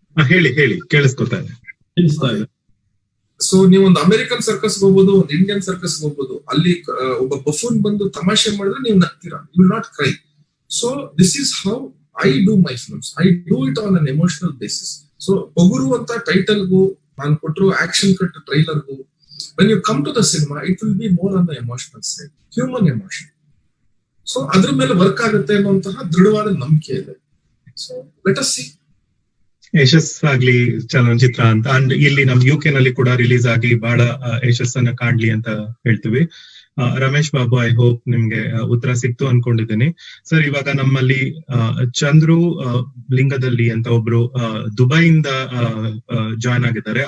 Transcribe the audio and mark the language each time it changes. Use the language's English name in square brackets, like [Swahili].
[Kannada] ಹೇಳಿ ಕೇಳಿಸ್ಕೊತಾ ಇದೆ. ಸೊ ನೀವು ಒಂದು ಅಮೆರಿಕನ್ ಸರ್ಕಸ್ ಹೋಗ್ಬೋದು, ಒಂದು ಇಂಡಿಯನ್ ಸರ್ಕಸ್ ಹೋಗ್ಬೋದು. ಅಲ್ಲಿ ಒಬ್ಬ ಬಫೂನ್ ಬಂದು ತಮಾಷೆ ಮಾಡಿದ್ರೆ ನೀವು ನಗ್ತೀರಾ, [English] You will not cry. So this is how I do my films. I do it on an emotional basis. [Kannada] So Pogaru ಅಂತ ಟೈಟಲ್ಗೂ ನಾನು ಕೊಟ್ಟರು action cut ಟ್ರೈಲರ್ಗೂ, [English] when you come to the cinema, it will be more on the emotional side, human emotion. [Kannada] So ಅದ್ರ ಮೇಲೆ work ಆಗುತ್ತೆ ಅನ್ನುವಂತಹ ದೃಢವಾದ ನಂಬಿಕೆ ಇದೆ. [English] So let us see. [Kannada] ಯಶಸ್ಸಾಗ್ಲಿ ಚಲನಚಿತ್ರ ಅಂತ ಅಂಡ್ ಇಲ್ಲಿ ನಮ್ UK ನಲ್ಲಿ ಕೂಡ ರಿಲೀಸ್ ಆಗಿ ಬಹಳ ಯಶಸ್ಸನ್ನ ಕಾಣ್ಲಿ ಅಂತ ಹೇಳ್ತೀವಿ. ರಮೇಶ್ ಬಾಬು, ಐ ಹೋಪ್ ನಿಮ್ಗೆ ಉತ್ತರ ಸಿಕ್ತು ಅನ್ಕೊಂಡಿದ್ದೀನಿ. ಸರ್, ಇವಾಗ ನಮ್ಮಲ್ಲಿ ಚಂದ್ರು ಲಿಂಗದಲ್ಲಿ ಅಂತ ಒಬ್ರು ದುಬೈಯಿಂದ ಜಾಯ್ನ್ ಆಗಿದ್ದಾರೆ.